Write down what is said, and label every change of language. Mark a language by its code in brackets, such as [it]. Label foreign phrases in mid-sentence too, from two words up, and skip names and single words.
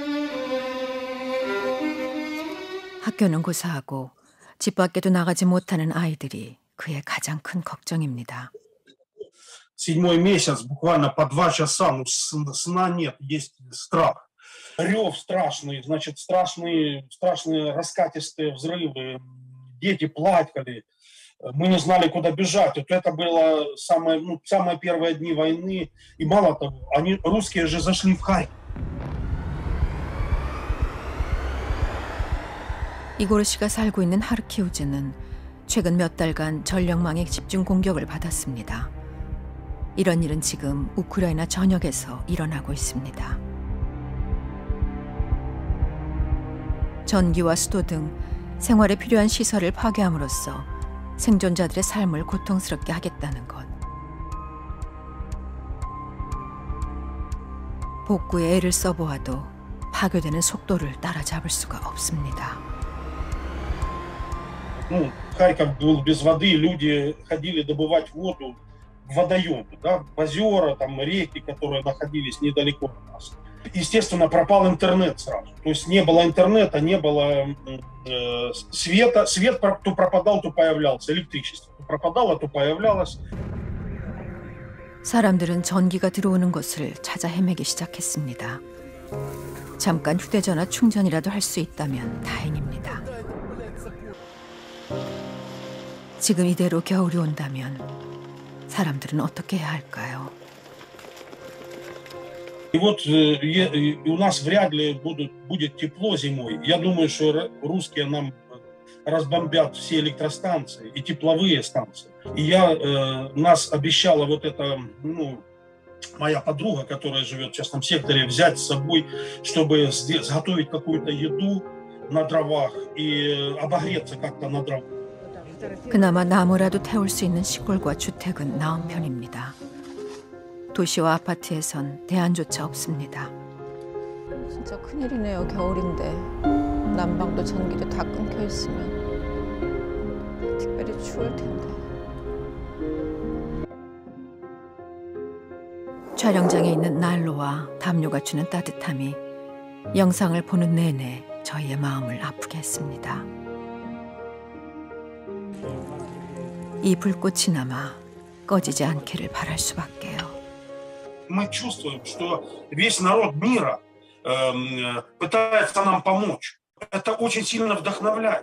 [ko] 학교는 고사하고 집 밖에도 나가지 못하는 아이들이 그의 가장 큰 걱정입니다. [ru] 7-й месяц, буквально по 2 часа, ну, сна нет, есть страх. Рев страшный, значит, страшные раскатистые взрывы, дети плакали, мы не знали, куда бежать. Вот это было самые первые дни войны, и мало того, русские же зашли в Харьков. [ko] 이고르 씨가 살고 있는 하르키우즈는 최근 몇 달간 전력망의 집중 공격을 받았습니다. 이런 일은 지금 우크라이나 전역에서 일어나고 있습니다. 전기와 수도 등 생활에 필요한 시설을 파괴함으로써 생존자들의 삶을 고통스럽게 하겠다는 것. 복구에 애를 써보아도 파괴되는 속도를 따라잡을 수가 없습니다. [ru] Харьков был без воды, люди ходили добывать воду водоемы, да, в озера, там, реки, которые находились недалеко от нас. Естественно, пропал интернет сразу. То есть не было интернета, не было света. Свет то пропадал, то появлялся. Электричество то пропадало, то появлялось. [ko] 사람들은 전기가 들어오는 곳을 찾아 헤매기 시작했습니다. 잠깐 휴대전화 충전이라도 할 수 있다면 다행입니다. 지금 이대로 겨울이 온다면 사람들은 어떻게 해야 할까요? [ru] И вот у нас вряд ли будет тепло зимой. Я думаю, что русские нам разбомбят все электростанции и тепловые станции. И нас обещала вот эта, моя подруга, которая живет в частном секторе, взять с собой, чтобы сготовить какую-то еду на дровах и обогреться как-то на дровах. [ko] 그나마 나무라도 태울 수 있는 시골과 주택은 나은 편입니다. 도시와 아파트에선 대안조차 없습니다. 진짜 큰일이네요. 겨울인데 난방도 전기도 다 끊겨 있으면 특별히 추울 텐데. 촬영장에 있는 난로와 담요가 주는 따뜻함이 영상을 보는 내내 저희의 마음을 아프게 했습니다. 이 불꽃이나마 꺼지지 않기를 바랄 수밖에요. [ru] Мы чувствуем, что весь народ мира пытается нам помочь. Это очень сильно вдохновляет.